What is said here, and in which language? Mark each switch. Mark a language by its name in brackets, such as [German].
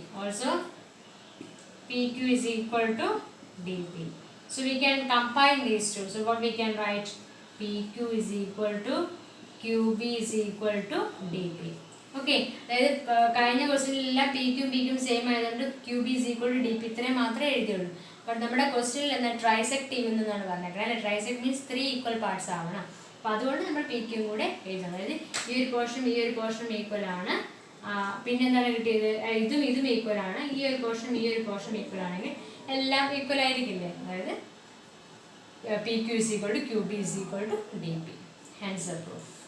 [English] Also PQ is equal to DP. So we can combine these two. So what we can write? PQ is equal to QB is equal to DP. [Malayalam] Okay, അതായത് കഴിഞ്ഞ ക്വസ്റ്റ്യനിലെല്ലാം PQ BQ same ആയതുകൊണ്ട് [English] QB is equal to DP [Malayalam] ഇത്രയും മാത്രമേ എഴുതിയുള്ളൂ. But നമ്മുടെ ക്വസ്റ്റ്യനിൽ എന്താ trisect ചെയ്യുമെന്നാണ് പറഞ്ഞേക്കുന്നത് അല്ലെ. [English] trisect means 3 equal parts [Malayalam] ആവണം. അപ്പോൾ അതുകൊണ്ട് നമ്മൾ PQ കൂടെ എഴുതണം. അതായത് ഈ ഒരു പോർഷനും ഈക്വൽ ആണ്. പിന്നെന്താണ് കിട്ടിയത്? ഇതും ഈക്വൽ ആണ്. ഈ ഒരു പോർഷനും ഈക്വൽ ആണെങ്കിൽ എല്ലാം ഈക്വൽ ആയിരിക്കില്ലേ. [English] അതായത് PQ is equal to QB is equal to DP. Hence the proof.